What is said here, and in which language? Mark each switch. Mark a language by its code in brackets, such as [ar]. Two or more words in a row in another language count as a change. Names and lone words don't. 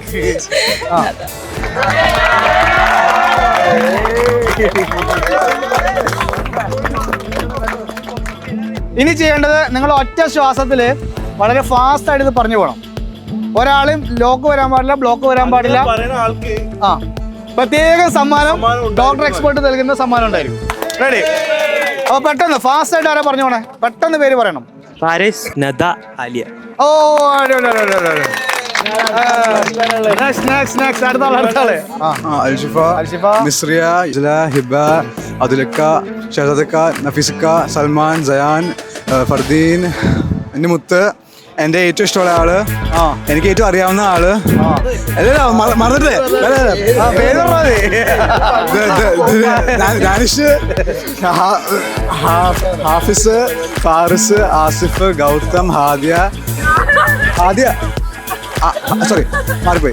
[ml] ഇനി ചെയ്യേണ്ടത് നിങ്ങൾ ഒറ്റ ശ്വാസത്തിൽ വളരെ ഫാസ്റ്റ് ആയിട്ട് ഇത് പറഞ്ഞു പോകണം. ഒരാളും ലോക്ക് വരാൻ പാടില്ല, ബ്ലോക്ക് വരാൻ പാടില്ല. പ്രത്യേക സമ്മാനം ഡോക്ടർ എക്സ്പേർട്ട് നൽകുന്ന സമ്മാനം ഉണ്ടായിരിക്കും. റെഡി? അപ്പൊ പെട്ടെന്ന് ഫാസ്റ്റ് ആയിട്ട് ആരാ പറഞ്ഞു പോണേ? പെട്ടെന്ന് പേര് പറയണം. ഫാരിസ് നദ ആലിയ. ഓ अल्शिफा मिस्रिया अजला हिबा अदुलक्का शहजादक्का नफीसक्का सलमान जयान फरदीन मुत्त എൻ്റെ ഏറ്റവും ഇഷ്ടമുള്ള ആള്, എനിക്ക് ഏറ്റവും അറിയാവുന്ന ആള്, മറന്നിട്ടേ ദാനിഷ്, ഹാഫിസ്, ഫാറിസ്, ആസിഫ്, ഗൗതം, ഹാദിയ, സോറി മാറിപ്പോയി,